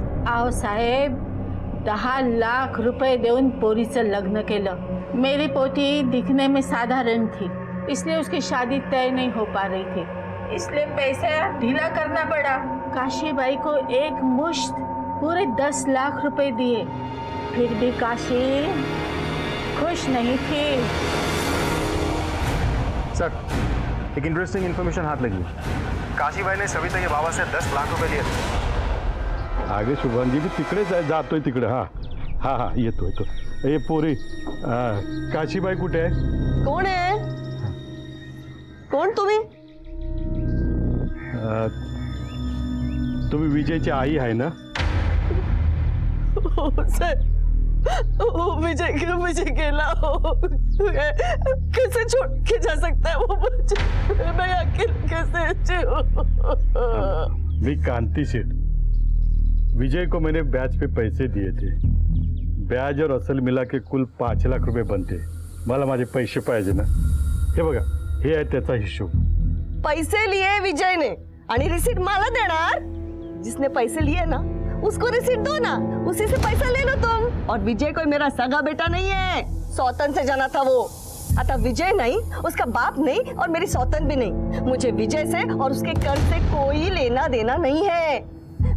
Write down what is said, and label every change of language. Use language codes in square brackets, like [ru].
[mr] आओ साहेब, 10 लाख रुपए देऊन पोरीचं लग्न केलं। [hi] मेरी पोती दिखने में साधारण थी, इसलिए उसकी शादी तय नहीं हो पा रही थी, इसलिए पैसा ढीला करना पड़ा। काशीबाई को एक मुश्त पूरे 10 लाख रुपए दिए, फिर भी काशी खुश नहीं थी। सर एक इंटरेस्टिंग इन्फॉर्मेशन हाथ लगी। काशी भाई ने सविता के बाबा से 10 लाख रुपए लिए थे। [mr] आगे शुभांगी भी तिकडे जातोय तिकडे। हाँ हाँ हाँ, येतो ये पोरी काशीबाई कुठे आहे? कोण आहे? कोण तुम्ही? तुम्ही विजयची आई आहे ना? हो सर, वो विजय केला हो। [hi] कैसे छोड़ के जा सकता है वो मुझे? मैं अकेले कैसे जीऊं? [mr] मी कांती सेठ। [hi] विजय को मैंने ब्याज पे पैसे दिए थे। ब्याज और असल मिला के कुल 5 लाख रुपए बनते। [mr] मला माझे पैसे पाहिजे ना। हे बघा, हे आहे त्याचा हिशोब। [hi] पैसे लिए विजय ने [mr] आणि रिसीट मला देणार? [hi] जिसने पैसे लिए ना उसको रिसीट दो ना, उसी से पैसा ले लो तुम। और विजय कोई मेरा सगा बेटा नहीं है, सौतन से जाना था वो। आता विजय नहीं, उसका बाप नहीं और मेरी सौतन भी नहीं। मुझे विजय से और उसके कर्ज से कोई लेना देना नहीं है।